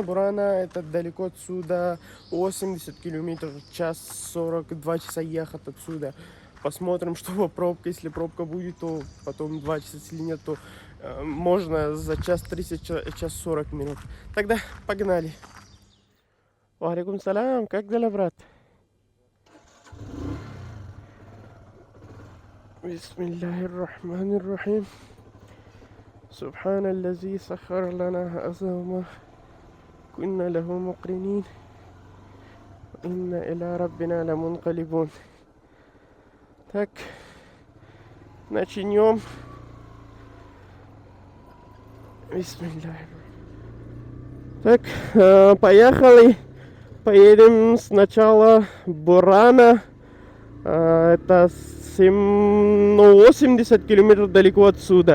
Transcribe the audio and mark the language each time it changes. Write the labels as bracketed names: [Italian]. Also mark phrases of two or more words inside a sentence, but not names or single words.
[Russian] Бурана это далеко отсюда, 80 километров в час, 42 часа ехать отсюда. Посмотрим, что пробка. Если пробка будет, то потом 2 часа. Если нет, то можно за час 30, час 40 минут. Тогда погнали. [Arabic] وعليكم السلام. [Russian] Как дела, брат? [Arabic] بسم الله الرحمن الرحيم. سبحان الذي سخر لنا هذا وما كنا له مقرنين وإن إلى ربنا لمنقلبون. [Russian] Так, начнем. Бисмиллахир. Так, поехали. Поедем сначала в Бурана. Это 80 километров далеко отсюда.